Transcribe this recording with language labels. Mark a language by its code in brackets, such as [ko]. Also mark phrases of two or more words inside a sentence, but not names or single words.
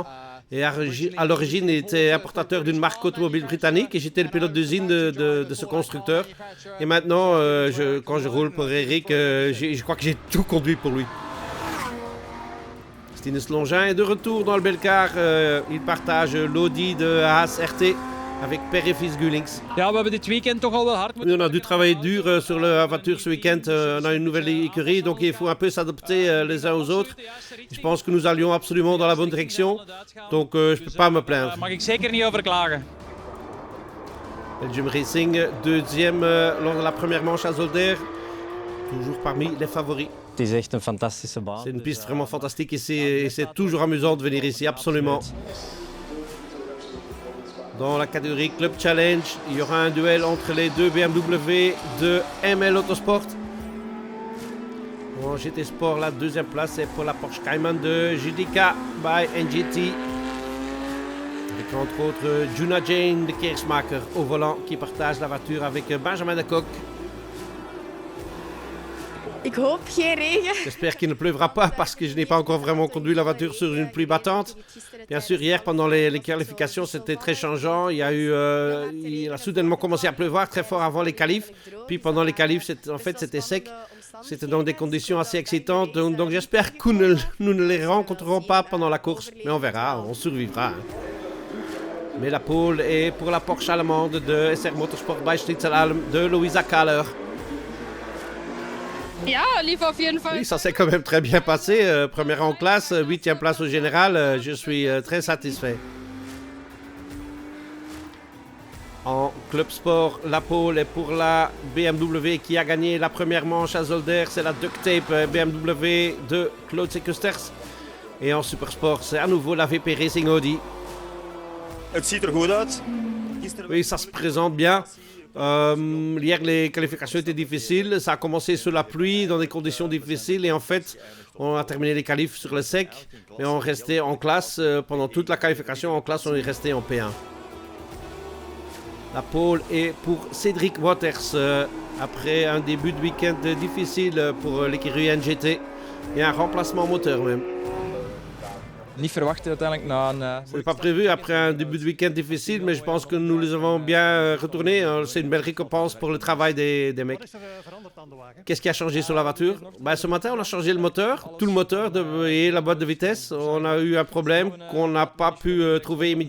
[fr] Et à l'origine, il était importateur d'une marque automobile britannique et j'étais le pilote d'usine de ce constructeur. Et maintenant, quand je roule pour Eric, je crois que j'ai tout conduit pour lui. Stinus Longin est de retour dans le Belcar. Il partage l'Audi de Haas RT avec père et fils Gullings. [nl] Ja, we hebben dit weekend toch al wel hard. [fr] On a dû travailler dur sur la voiture ce week-end. On a une nouvelle écurie, donc il faut un peu s'adapter les uns aux autres. Je pense que nous allions absolument dans la bonne direction, donc je ne peux pas me plaindre. [nl] Mag ik zeker niet over klagen. [fr] Belgium Racing, deuxième lors de la première manche à Zolder, toujours parmi les favoris. [nl] Het is echt een fantastische baan. [fr] C'est une piste vraiment fantastique ici et c'est toujours amusant de venir ici, absolument. Dans la catégorie Club Challenge, il y aura un duel entre les deux BMW de ML Autosport. En GT Sport, la deuxième place est pour la Porsche Cayman de Judica by NGT. Avec entre autres Juna Jane de Keersmaker au volant qui partage la voiture avec Benjamin de Kock. [nl] Ik hoop geen regen. [fr] J'espère qu'il ne pleuvra pas parce que je n'ai pas encore vraiment conduit la voiture sur une pluie battante. Bien sûr, hier, pendant les qualifications, c'était très changeant. Il a soudainement commencé à pleuvoir très fort avant les qualifs. Puis pendant les qualifs, c'était sec. C'était dans des conditions assez excitantes. Donc j'espère que nous ne les rencontrerons pas pendant la course. Mais on verra, on survivra. Mais la pole est pour la Porsche allemande de SR Motorsport by Schnitzel Alm de Louisa Kahler. [de] Ja, lief op jeden Fall. [fr] Oui, ça s'est quand même très bien passé. Première en classe, 8e place au général. Je suis très satisfait. En club sport, la pole est pour la BMW qui a gagné la première manche à Zolder. C'est la Duct Tape BMW de Claude Sekusters. Et en supersport, c'est à nouveau la VP Racing Audi. [nl] Het ziet er goed uit. [fr] Oui, ça se présente bien. Hier, les qualifications étaient difficiles. Ça a commencé sous la pluie, dans des conditions difficiles. Et en fait, on a terminé les qualifs sur le sec. Mais on restait en classe. Pendant toute la qualification, en classe, on est resté en P1. La pole est pour Cédric Wouters. Après un début de week-end difficile pour l'écurie NGT. Et un remplacement moteur même. [nl] Niet verwacht uiteindelijk na een... [fr] Ce n'est pas prévu après un début de week-end difficile, mais je pense que nous les avons bien retournés. C'est une belle récompense pour le travail des mecs. Qu'est-ce qui a changé sur la voiture? Ce matin, on a changé le moteur, tout le moteur et la boîte de vitesse. On a eu un problème qu'on n'a pas pu trouver immédiatement.